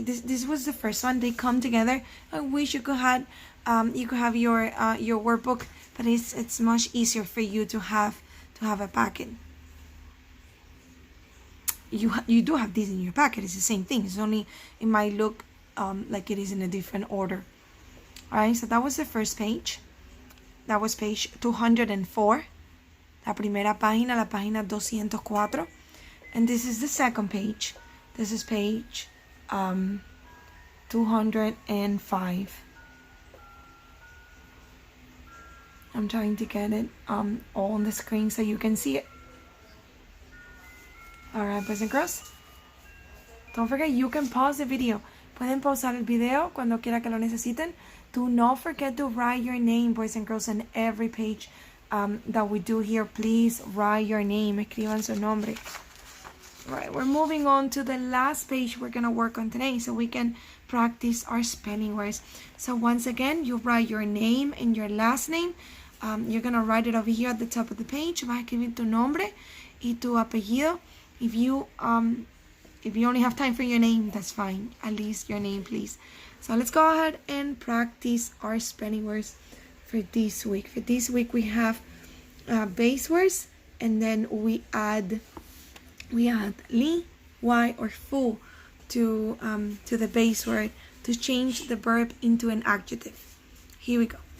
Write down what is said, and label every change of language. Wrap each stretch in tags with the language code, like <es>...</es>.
<en>This was the first one. They come together. I wish you could have your workbook, but it's much easier for you to have a packet. You do have these in your packet. It's the same thing. It's only it might look like it is in a different order. Alright, so that was the first page. That was page 204.</en> <es>La primera página, la página 204.</es> <en>And this is the second page. This is page 205. I'm trying to get it all on the screen so you can see it. Alright, boys and girls. Don't forget, you can pause the video.</en> <es>Pueden pausar el video cuando quiera que lo necesiten.</es> <en>Do not forget to write your name, boys and girls, on every page that we do here. Please write your name.</en> <es>Escriban su nombre.</es> <en>Alright, we're moving on to the last page we're going to work on today so we can practice our spelling words. So once again, you write your name and your last name. You're going to write it over here at the top of the page.</en> <es>Vas a escribir tu nombre y tu apellido.</es> <en>If you only have time for your name, that's fine. At least your name, please. So let's go ahead and practice our spelling words for this week. For this week, we have base words, and then we add li, y, or fu to the base word to change the verb into an adjective. Here we go.</en>